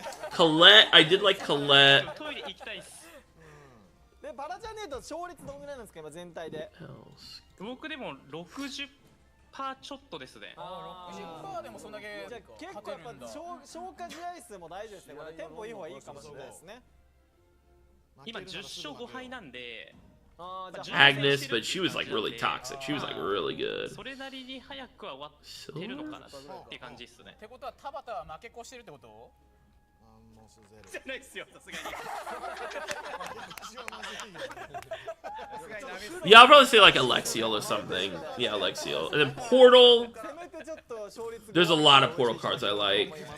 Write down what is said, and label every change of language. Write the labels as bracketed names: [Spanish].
[English] Colette, I did like Colette. [Japanese] トイレ行きたいっす。でバラちゃんでいうと勝率どんぐらいなんですか今全体で。僕でも60%ちょっとですね。 60%でもそんだけじゃあ結構やっぱ消化試合数も大事ですね。これテンポいい方がいいかもしれないですね。今10勝5敗なんで。 [English] Agnes, but she was like really toxic. She was like really good. [Japanese] それなりに早くは終わってるのかなって感じですね。ってことは田畑は負け越してるってこと？じゃないですよ、さすがに。 [English] Yeah, I'll probably say like Alexiel or something. Yeah, Alexiel. And then Portal. There's a lot of Portal cards I like.